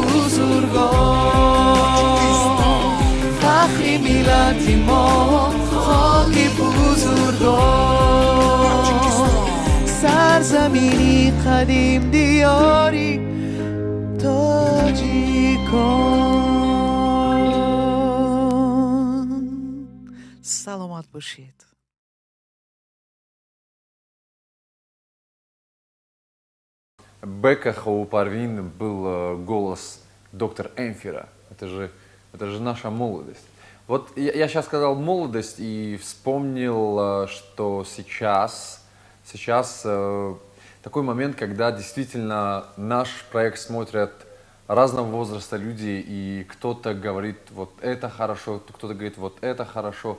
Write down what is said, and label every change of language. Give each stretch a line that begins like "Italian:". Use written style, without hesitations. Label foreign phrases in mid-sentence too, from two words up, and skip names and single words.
Persian: بزرگان فخری ملت ما خاکی بزرگان سرزمینی قدیم دیاری تاجیکان سلامت باشید
Russian: Бека Хаупарвин был голос доктора Эмфира. Это же наша молодость. Вот я сейчас сказал молодость и вспомнил, что сейчас такой момент, когда действительно наш проект смотрят разного возраста люди, и кто-то говорит, вот это хорошо, кто-то говорит, вот это хорошо.